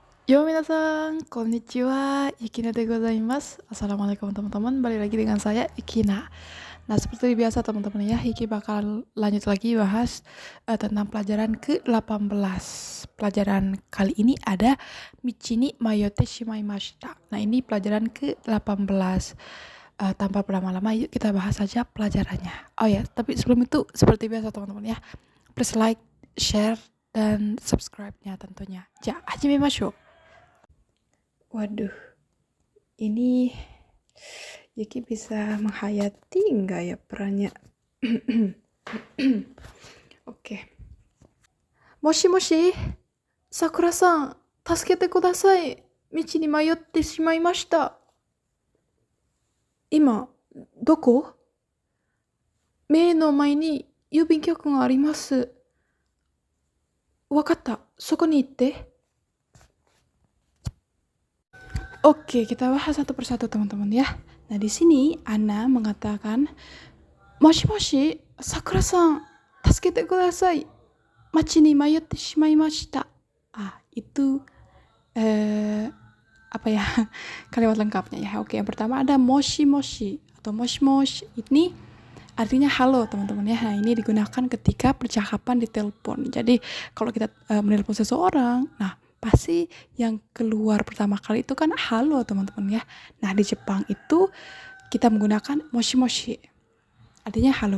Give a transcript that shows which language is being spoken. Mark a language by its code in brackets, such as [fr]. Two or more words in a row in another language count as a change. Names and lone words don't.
[ja] よ皆さん、こんにちは、ユキナでございます. [id] Assalamualaikum teman-teman, balik lagi dengan saya Yukina. Nah, seperti biasa teman-teman ya, Yuki bakal lanjut lagi bahas tentang pelajaran ke-18. Pelajaran kali ini ada [ja] 道に迷ってしまいました. [id] Nah, ini pelajaran ke-18. Tanpa berlama-lama, yuk kita bahas saja pelajarannya. Oh ya, tapi sebelum itu seperti biasa teman-teman ya, [en] please like, share, [id] dan subscribe-nya tentunya. [ja] じゃ、始めましょう. [id] Waduh, ini Yuki bisa menghayati enggak ya perannya? Oke. [ja] もしもし、さくらさん、助けてください. 道に迷ってしまいました. 今、どこ? 目の前に郵便局があります. わかった、そこに行って. [id] Oke, kita bahas satu persatu teman-teman ya. Nah, di sini Ana mengatakan, [ja] "もしもし、さくらさん、助けてください. 町に迷ってしまいました." [id] Itu apa ya? Kalimat lengkapnya ya. Oke, yang pertama ada [ja] もしもし [id] atau [ja] もしもし. [id] Ini artinya halo teman-teman ya. Nah, ini digunakan ketika percakapan di telepon. Jadi, kalau kita menelpon seseorang, nah pasti yang keluar pertama kali itu kan halo teman-teman ya. Nah, di Jepang itu kita menggunakan [ja] もしもし, [id] artinya halo.